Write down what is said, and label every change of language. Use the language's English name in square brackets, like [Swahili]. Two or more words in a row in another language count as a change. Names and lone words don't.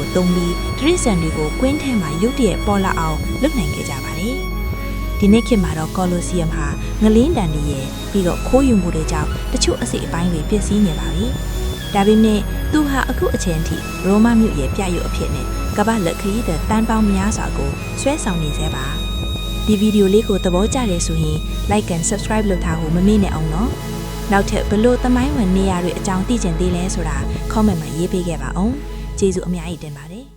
[Burmese] တုံးပြီးသတိစံတွေကိုကွင်းထဲမှာရုတ်တရက်ပေါ်လာအောင်လုပ်နိုင်ခဲ့ကြပါတယ်ဒီနေ့ခေတ်မှာတော့ Colosseum ဟာင လင်းတန်တွေရဲ့ပြီးတော့ခိုးယူမှုတွေကြောင့်တချို့အစိတ်အပိုင်းတွေပျက်စီးနေပါပြီဒါပေမဲ့သူဟာအခုအချိန်ထိရိုမာမြို့ရဲ့ပြရုပ်အဖြစ်နဲ့ကမ္ဘာလက်ခရီးသည်တန်းပေါင်းများစွာကိုဆွဲဆောင်နေသေးပါဒီဗီဒီယိုလေးကိုသဘောကျတယ်ဆိုရင် [English] like and subscribe [Burmese] လုပ်ထားဖို့မမေ့နဲ့အောင်နော်နောက်ထပ်ဘလို့သမိုင်းဝင်နေရာတွေအကြောင်းသိချင်သေးလဲဆိုတာ comment မှာရေးပေးခဲ့ပါအောင်ကျေးဇူးအများကြီးတင်ပါတယ်